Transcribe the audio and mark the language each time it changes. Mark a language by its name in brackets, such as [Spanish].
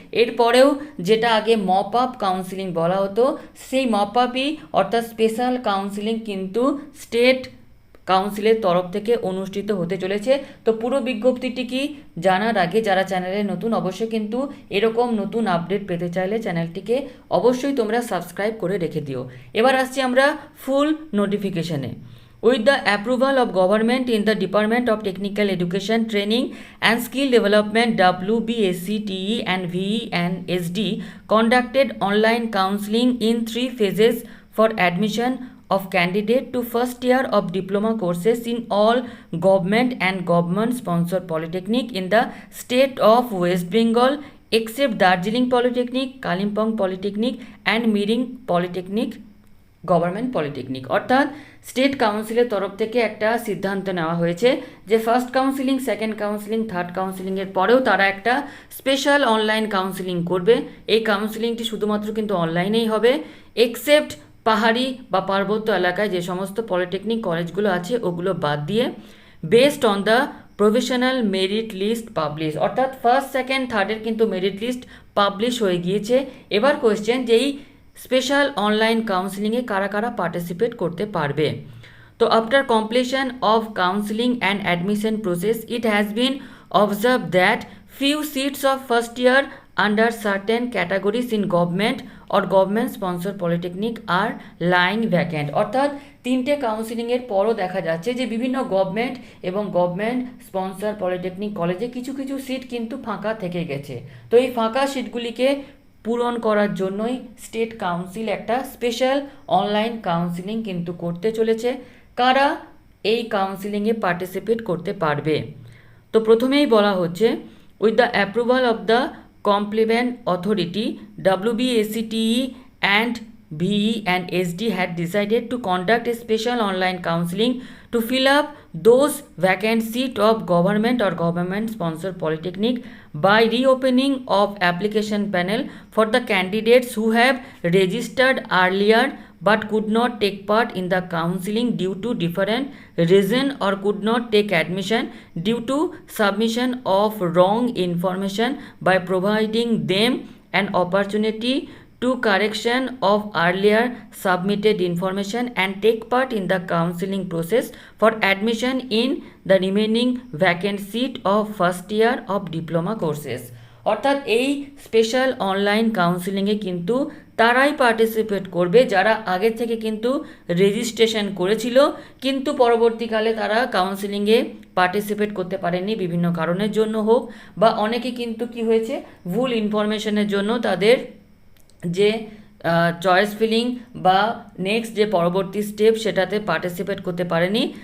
[Bangla] এরপরেও যেটা আগে মপ আপ কাউন্সিলিং বলা হতো, সেই মপ আপই অর্থাৎ স্পেশাল কাউন্সিলিং কিন্তু স্টেট কাউন্সিলের তরফ থেকে অনুষ্ঠিত হতে চলেছে। তো পুরো বিজ্ঞপ্তিটি কি জানার আগে যারা চ্যানেলে নতুন, অবশ্যই কিন্তু এরকম নতুন আপডেট পেতে চাইলে চ্যানেলটিকে অবশ্যই তোমরা সাবস্ক্রাইব করে রেখে দিও। এবার আসছি আমরা ফুল নোটিফিকেশনে। [English] With the approval of government in the Department of Technical Education, Training and Skill Development, WBSCTE and VE and SD conducted online counseling in 3 phases for admission of candidate to first year of diploma courses in all government and government sponsored polytechnic in the state of West Bengal except Darjeeling Polytechnic, Kalimpong Polytechnic and Miring Polytechnic government polytechnic. [Bangla] অর্থাৎ state কাউন্সিলের তরফ থেকে একটা সিদ্ধান্ত নেওয়া হয়েছে যে first counselling, second counselling, third কাউন্সিলিংয়ের পরেও তারা একটা স্পেশাল অনলাইন কাউন্সিলিং করবে। এই কাউন্সিলিংটি শুধুমাত্র কিন্তু অনলাইনেই হবে, এক্সেপ্ট পাহাড়ি বা পার্বত্য এলাকায় যে সমস্ত পলিটেকনিক কলেজগুলো আছে ওগুলো বাদ দিয়ে, based on the professional merit list publish. অর্থাৎ ফার্স্ট, সেকেন্ড, থার্ডের কিন্তু মেরিট লিস্ট পাবলিশ হয়ে গিয়েছে। এবার কোয়েশ্চেন যে এই স্পেশাল অনলাইন কাউন্সিলিংয়ে কারা কারা পার্টিসিপেট করতে পারবে। [English] তো after completion of counselling and admission process it has been observe that few seats of first year under certain categories in government or government sponsored polytechnic are lying vacant। [Bangla] অর্থাৎ তিনটে কাউন্সিলিংয়ের পরও দেখা যাচ্ছে যে বিভিন্ন গভর্নমেন্ট এবং গভর্নমেন্ট স্পন্সর পলিটেকনিক কলেজে কিছু কিছু সিট কিন্তু ফাঁকা থেকে গেছে। তো এই ফাঁকা সিটগুলিকে পূরণ করার জন্যই স্টেট কাউন্সিল একটা স্পেশাল অনলাইন কাউন্সিলিং কিন্তু করতে চলেছে। কারা এই কাউন্সিলিংয়ে পার্টিসিপেট করতে পারবে? তো প্রথমেই বলা হচ্ছে [English] with the approval of the compliant authority, WBSCTE and VE and SD had decided to conduct a special online counseling to fill up those vacant seats of government or government sponsored polytechnic by reopening of application panel for the candidates who have registered earlier but could not take part in the counseling due to different reason or could not take admission due to submission of wrong information by providing them an opportunity to correction of earlier submitted information and take part in the counseling process for admission in the remaining vacant seat of first year of diploma courses। [Bangla] অর্থাৎ এই special online কাউন্সিলিংয়ে কিন্তু তারাই participate করবে যারা আগে থেকে কিন্তু registration করেছিল কিন্তু পরবর্তীকালে তারা কাউন্সিলিংয়ে পার্টিসিপেট করতে পারেনি বিভিন্ন কারণের জন্য হোক, বা অনেকে কিন্তু কি হয়েছে ভুল ইনফরমেশনের জন্য তাদের যে চয়েস ফিলিং বা নেক্সট যে পরবর্তী স্টেপ সেটাতে পার্টিসিপেট করতে পারেনি।